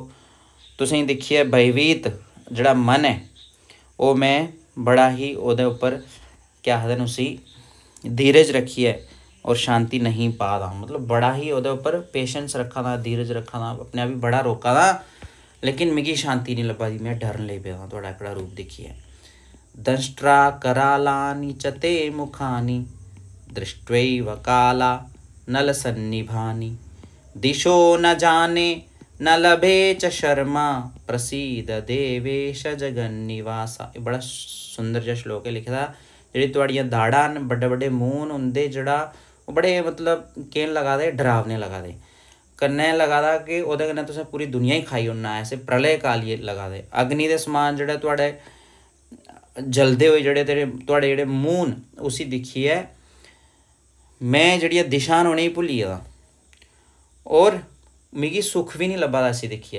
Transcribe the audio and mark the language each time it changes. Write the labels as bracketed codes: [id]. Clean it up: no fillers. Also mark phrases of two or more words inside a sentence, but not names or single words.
[doi] तुसेंगी दिक्खियै भयभीत जेह्ड़ा मन है ओह् मैं बड़ा ही ओह्दे उप्पर केह् आखदे न उसी धीरज रखियै और शांति नहीं पा दा, मतलब बड़ा ही ओहदे उपर पेशेंस रखा दा, धीरज रखा दा, अपने आप ही बड़ा रोका दा, लेकिन मिगी शांति नहीं लब्भा दी। मैं डरन लगी पेदा थोड़ा एकड़ा रूप दिखिए। [sa] दंष्ट्रा करालानि च ते मुखानि दृष्ट्वैव काला नलसन्निभानि दिशो न जाने न लभे च शर्मा प्रसीद देवेश जगन्निवासा। [doi] ये बड़ा सुंदर जिहा श्लोक है लिखे दा। जेह्ड़ी तुहाड़ियां दाड़ां न, बड्डे बड्डे मूंह न उंदे जेह्ड़ा ओह् बड़े मतलब केह्न लगा दे, डरावने लगा दे। कन्नै लगा दा कि ओह्दे कन्नै तुसें पूरी दुनिया ही खाई ओड़ना, ऐसे प्रलय काल ये लगा दे। अग्नि दे समान जेह्ड़े तुहाड़े जलदे होए जेह्ड़े तेरे तुहाड़े जेह्ड़े मूंह न, उसी दिक्खियै मैं जेह्ड़ियां दिशां न उ'नेंगी भुल्ली गेदा, और मिगी सुख भी नहीं लब्भा दा इसी दिक्खियै।